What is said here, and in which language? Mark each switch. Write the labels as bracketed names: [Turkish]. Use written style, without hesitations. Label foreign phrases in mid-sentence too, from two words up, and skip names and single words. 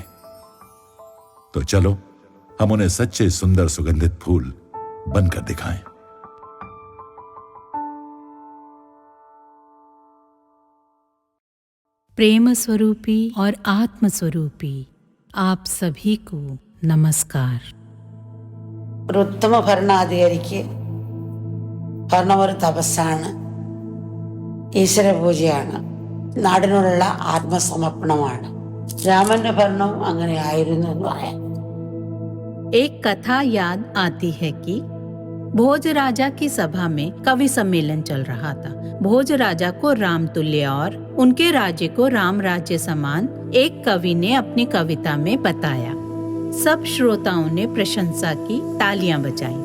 [Hindi] तो चलो हम उन्हें सच्चे सुंदर सुगंधित फूल बनकर दिखाएं। प्रेम स्वरूपी और आत्म स्वरूपी आप सभी को नमस्कार। [Malayalam] ഒരു ഉത്തമ ഭരണാധികാരിക്ക് ഭരണം ഒരു തപസ്സാണ്, ഈശ്വര പൂജയാണ്, നാടിനോടുള്ള ആത്മസമർപ്പണമാണ്. രാമന്റെ ഭരണം അങ്ങനെ ആയിരുന്നു എന്ന് പറയാം. [Hindi] एक कथा याद आती है कि भोज राजा की सभा में कवि सम्मेलन चल रहा था। भोज राजा को राम तुल्य और उनके राज्य को राम राज्य समान एक कवि ने अपनी कविता में बताया। सब श्रोताओं ने प्रशंसा की, तालियां बजाईं।